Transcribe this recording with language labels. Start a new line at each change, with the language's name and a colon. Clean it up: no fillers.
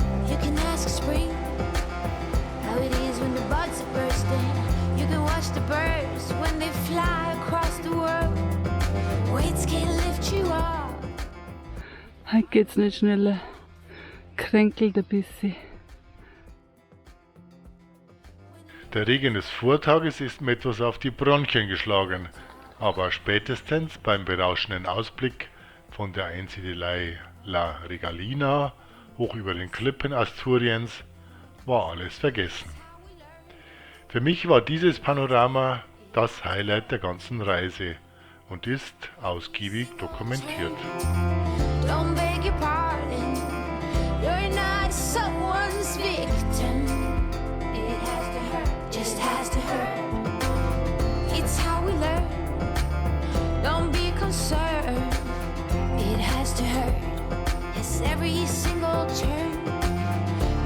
English: You can ask spring how it is when the buds are bursting. You can watch the birds when they fly across the world. Weights can't lift you up.
German: Heute geht's nicht schneller. Kränkelt ein bisschen. Der Regen des Vortages ist mir etwas auf die Bronchien geschlagen, aber spätestens beim berauschenden Ausblick von der Einsiedelei La Regalina hoch über den Klippen Asturiens war alles vergessen. Für mich war dieses Panorama das Highlight der ganzen Reise und ist ausgiebig dokumentiert.
English: Don't beg your pardon. You're not someone's victim. It has to hurt, just has to hurt. It's how we learn. Don't be concerned. It has to hurt. Yes, every single turn.